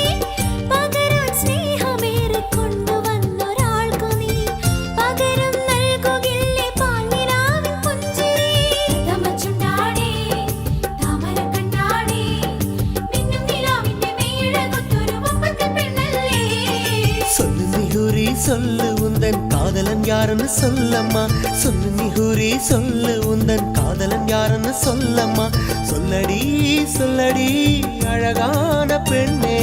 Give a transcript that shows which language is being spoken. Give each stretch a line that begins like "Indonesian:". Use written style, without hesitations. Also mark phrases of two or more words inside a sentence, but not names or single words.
Malayalam: പകരാൻ സ്നേഹമേറെ കൊണ്ടുവന്നൊരാൾക്കു നീ പകരം നൽകുകില്ലേ പാൽനിലാവിൻ പുഞ്ചിരി. തമച്ചുണ്ടാടേ താമരക്കണ്ണാടേ മിന്നും നിലാവിന്റെ മെയ്യഴകൊത്തൊരു മുപ്പത്തിൽ പെണ്ണല്ലേ.
Tamil: சொல்லு நிகுரி சொல்லு உந்தன் காதலன் யாருன்னு சொல்லம்மா, சொல்லு நிகுரி சொல்லு உந்தன் காதலன் யாருன்னு சொல்லம்மா, சொல்லடி சொல்லடி அழகான பெண்ணே.